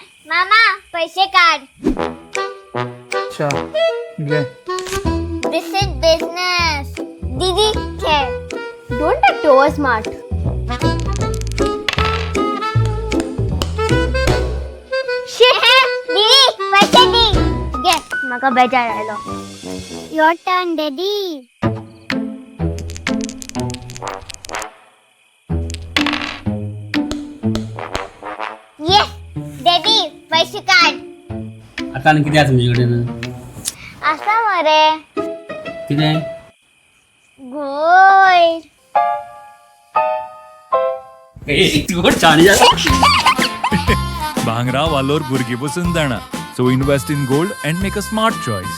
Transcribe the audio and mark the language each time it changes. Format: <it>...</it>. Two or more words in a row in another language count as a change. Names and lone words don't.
<kok>मामा पैसे काढ. अच्छा घे.</kok> <en>this is business.</en> <kok>दीदी खेळ.</kok> <en>Don't act over smart.</en> <kok>दीदी पैसे दे. घे. माका बेजार आयलो.</kok> <en>Your turn, daddy. Yes, daddy</en> <kok>पैसे काढ.</kok> <mr>आता आणि किती आहे तुमच्याकडे असा मरे किती आहे</mr> <en>गोल्ड.</en> <mr>तू छान</mr> <kok>भांगरा वालोर भुरगी बसून जाणा.</kok> <en>So invest in gold and make a smart choice.</en>